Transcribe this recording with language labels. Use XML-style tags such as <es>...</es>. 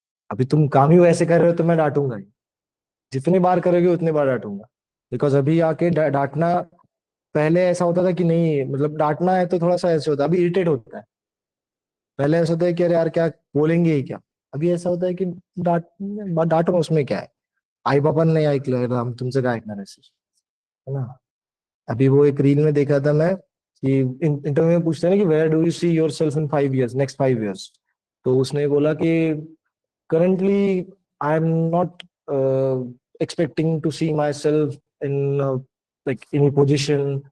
<hi>अभी तुम काम ही वैसे कर रहे हो तो मैं डांटूंगा ही। जितनी बार करोगे उतनी बार डांटूंगा। बिकॉज अभी आके डांटना, पहले ऐसा होता था कि नहीं, मतलब डांटना है तो थोड़ा सा ऐसे होता है, अभी इरिटेट होता है। पहले ऐसा होता है कि अरे यार क्या बोलेंगे ही क्या। अभी ऐसा होता है कि डांट डांटो, उसमें क्या है?</hi> <mr>आई बापा नहीं ऐकलं हम तुमचं काय ऐकणार आहे, है ना?</mr> <hi>अभी वो एक रील में देखा था मैं कि इंटरव्यू में पूछते हैं ना कि</hi> <en>where do you see yourself in 5 years,</en> <hi>next 5 years। तो उसने बोला कि</hi> <en>currently I'm not expecting to see myself in like any position.</en>